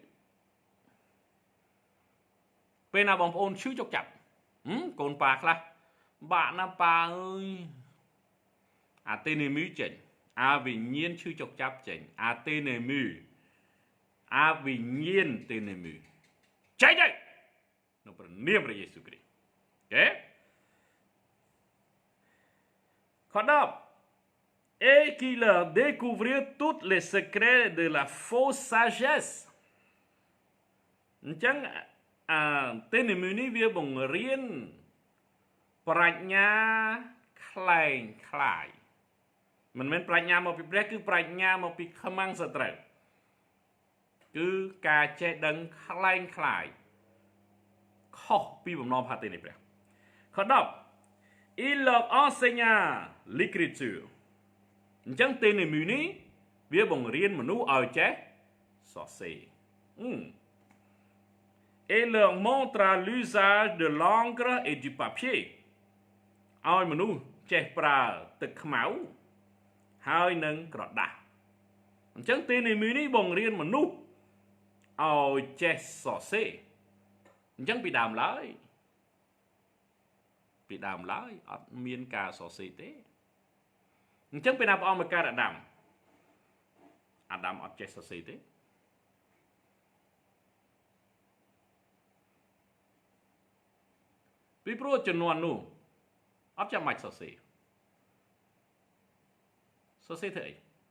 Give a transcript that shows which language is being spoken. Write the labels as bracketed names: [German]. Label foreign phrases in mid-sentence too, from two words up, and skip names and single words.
[Khmer] ពេលណាបងប្អូនឈឺចុកចាប់កូនប៉ាខ្លះបាក់ណាប៉ាអើយអាទេនេមឺចេញអាវិញ្ញាណឈឺចុកចាប់ចេញអាទេនេមឺអាវិញ្ញាណទេនេមឺចេញហើយនៅព្រះនាមព្រះយេស៊ូវគ្រីស្ទអូខេ [French] ខ10 et qui leur découvrir tous les secrets de la fausse sagesse [Khmer] អញ្ចឹងទេនេមឺ នេះវាបង្រៀនប្រាជ្ញាខ្លែងខ្លាយមិនមែនប្រាជ្ញាមកពីព្រះគឺប្រាជ្ញាមកពីខ្មាំងសត្រូវគឺការចេះដឹងខ្លែងខ្លាយខុសពីបំណងផាតីនៃព្រះខ10 [French] il leur enseigna l'écriture [Khmer] អញ្ចឹងទេនេមឺនេះវាបង្រៀនមនុស្សឲ្យចេះសរសេរ [French] et leur montra l'usage de l'encre et du papier [Khmer] ឲ្យមនុស្សចេះប្រើទឹកខ្មៅហើយនឹងក្រដាសអញ្ចឹងទេនេមឺនេះបង្រៀនមនុស្សឲ្យចេះសរសេរអញ្ចឹងពីដើមឡើយ អត់មានការសរសេរទេអញ្ចឹងពេលណាព្រះអង្គមកកើតអាដាមអត់ចេះសរសេរទេពីព្រោះជំនាន់នោះអត់ចាំបាច់សរសេរធ្វើអី